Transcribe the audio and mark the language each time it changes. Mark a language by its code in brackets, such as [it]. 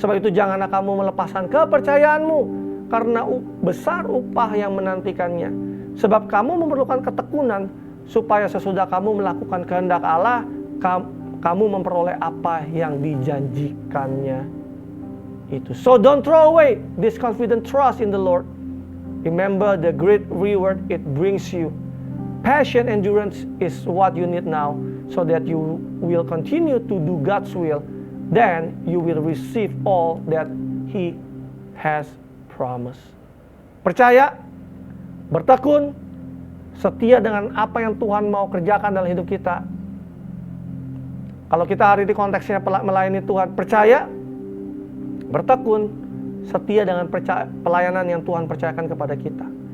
[id] Sebab itu janganlah kamu melepaskan kepercayaanmu, karena besar upah yang menantikannya. Sebab kamu memerlukan ketekunan, supaya sesudah kamu melakukan kehendak Allah, kamu memperoleh apa yang dijanjikannya itu. [en] So don't throw away this confident trust in the Lord. Remember the great reward it brings you. Passion, endurance is what you need now, so that you will continue to do God's will. Then you will receive all that He has promised. [id] Percaya, bertekun, setia dengan apa yang Tuhan mau kerjakan dalam hidup kita. Kalau kita hari ini konteksnya melayani Tuhan, percaya, bertekun, setia dengan pelayanan yang Tuhan percayakan kepada kita.